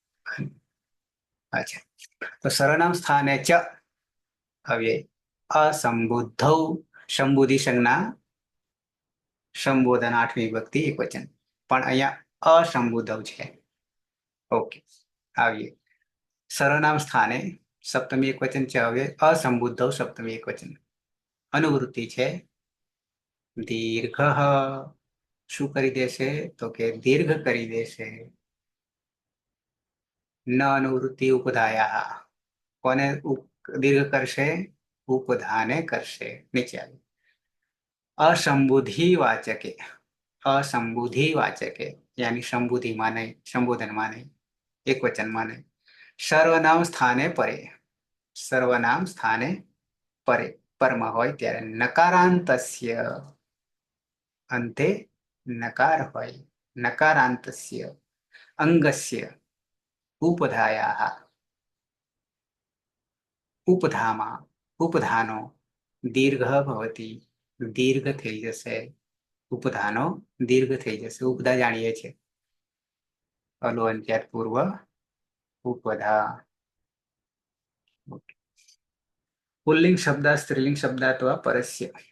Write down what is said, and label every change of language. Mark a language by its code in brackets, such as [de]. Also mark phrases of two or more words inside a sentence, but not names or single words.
[gu] અચ્છા તો સર્વનામ સ્થાને ચ હવે અસંબુદ્ધૌ સંબુધિ સંજ્ઞા સંબોધન 8મી વિભક્તિ એકવચન પણ અહીંયા અસંબુદ્ધવ છે ઓકે આવીએ સર્વનામ સ્થાને સપ્તમી એકવચન છે હવે અસંબુદ્ધવ સપ્તમી એકવચન અનુવૃત્તિ છે દીર્ઘ શું કરી દેશે તો કે દીર્ઘ કરી દેશે ન અનુવૃત્તિ ઉપધાયા કોને દીર્ઘ કરશે ઉપધાને કરશે નીચે આવી અસંબુધિ વાચકે યાની સંબુધિ માને સંબોધન માને એક વચન માને સર્વનામ સ્થાને પરે પરમા હોય ત્યારે નકારાંતસ્ય અંતે નકાર હોય નકારાંતસ્ય અંગસ્ય ઉપધાયાः ઉપધામાં ઉપધાનો દીર્ઘ ભવતિ દીર્ઘ થઈ જશે ઉપધાનો દીર્ઘ થઈ જશે ઉપધા જાણીએ છીએ અલોઅંત્યાત પૂર્વ ઉપધા પુલ્લિંગ શબ્દ સ્ત્રીલિંગ શબ્દાત્વા પરસ્ય